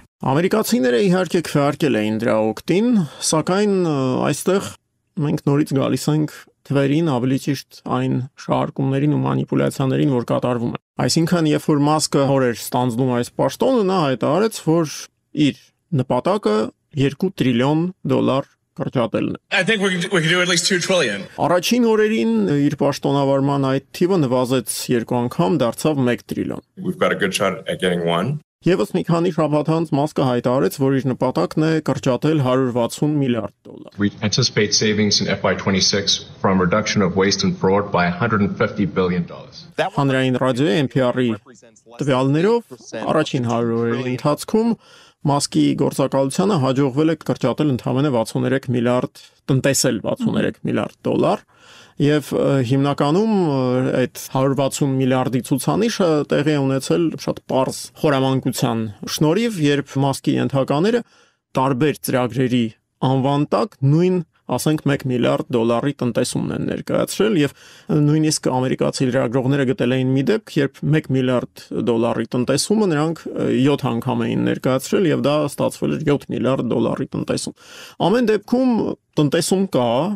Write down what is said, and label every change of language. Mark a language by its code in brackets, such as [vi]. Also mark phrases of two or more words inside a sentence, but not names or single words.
[hy] Ամերիկացիները իհարկե քվեարկել էին դրա օգտին, սակայն այստեղ մենք նորից գալիս ենք թվերին, ավելի ճիշտ այն շարժումներին ու մանիպուլյացիաներին, որ կատարվում են։ Այսինքն, երբ որ Մասկը հորեր ստանձնում այս պաշտոնը, նա հայտարարեց, որ իր նպատակը $2 տրիլիոն կրճատելն է։ [en] I think we can do at least 2 trillion. [hy] Առաջին օրերին իր պաշտոնավարման այդ թիվը նվազեց 2 անգամ, դարձավ 1 տրիլիոն։ [en] We've got a good shot at getting 1. [hy] Եվս մի քանի շաբաթ անց Մասկը հայտարարեց, որ իր նպատակն է կրճատել $160 միլիարդ։ [en] We anticipate savings in FY26 from reduction of waste and fraud by $150 billion. [hy] Հանրային ռադիոյի NPR-ի տվյալներով առաջին 100 օրերի ընթացքում Մասկի գործակալությանը հաջողվել է կրճատել ընդամենը 63 միլիարդ, տնտեսել 63 միլիարդ $, եւ հիմնականում այդ 160 միլիարդի ցուցանիշը տեղի է ունեցել շատ པարզ խորամանկության շնորհիվ, երբ Մասկի ենթակաները տարբեր ծրագրերի անվան տակ նույն ասենք $1 միլիարդ տնտեսումն են ներկայացրել եւ նույնիսկ ամերիկացի լրագրողները գտել էին մի դեպք, երբ $1 միլիարդ տնտեսումը նրանք 7 անգամ էին ներկայացրել եւ դա ստացվել էր $7 միլիարդ տնտեսում։ Ամեն դեպքում տնտեսում կա